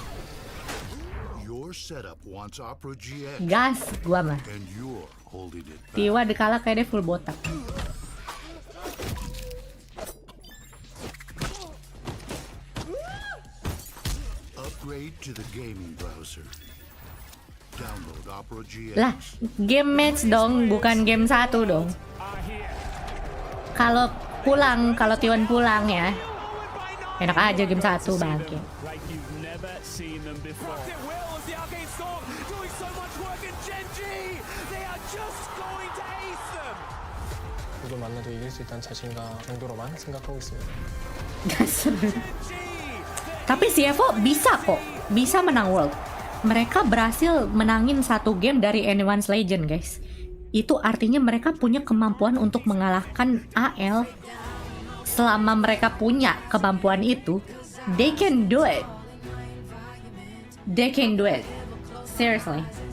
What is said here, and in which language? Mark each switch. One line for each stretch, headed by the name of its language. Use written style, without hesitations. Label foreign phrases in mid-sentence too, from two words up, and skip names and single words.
Indonesian: Gas gua mah. T1 kalah kayak dia full botak.
English: Upgrade to the gaming browser. Download Opera GX.
Indonesian: Lah,
English: game match
Indonesian: dong, bukan game 1 dong. Kalau T1 pulang ya. Enak aja game 1 bangke.
Korean: 만나도 이길 수 있다는 자신감 정도로만 생각하고 있습니다.
Indonesian: Tapi si Evo bisa kok, bisa menang World. Mereka berhasil menangin satu game dari Anyone's Legend, guys. Itu artinya mereka punya kemampuan untuk mengalahkan AL. Selama mereka punya kemampuan itu,
English: they can do it. They can do it. Seriously.